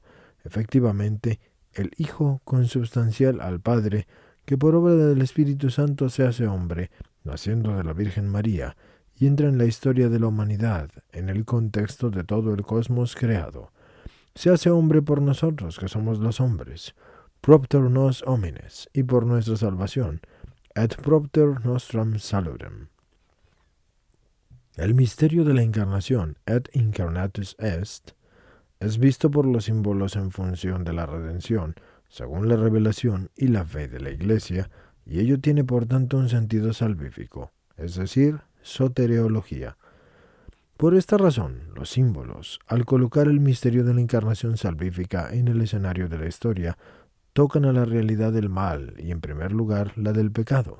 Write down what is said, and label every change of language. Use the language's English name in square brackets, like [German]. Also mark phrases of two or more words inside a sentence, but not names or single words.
[Spanish] Efectivamente, el Hijo consubstancial al Padre, que por obra del Espíritu Santo se hace hombre, naciendo de la Virgen María, y entra en la historia de la humanidad, en el contexto de todo el cosmos creado. Se hace hombre por nosotros, que somos los hombres, [Latin] propter nos homines, [Spanish] y por nuestra salvación, [Latin] et propter nostram saludem. [Spanish] El misterio de la encarnación, [Latin] et incarnatus est, [Spanish] es visto por los símbolos en función de la redención, según la revelación y la fe de la Iglesia, y ello tiene por tanto un sentido salvífico, es decir, soteriología. Por esta razón, los símbolos, al colocar el misterio de la encarnación salvífica en el escenario de la historia, tocan a la realidad del mal y, en primer lugar, la del pecado.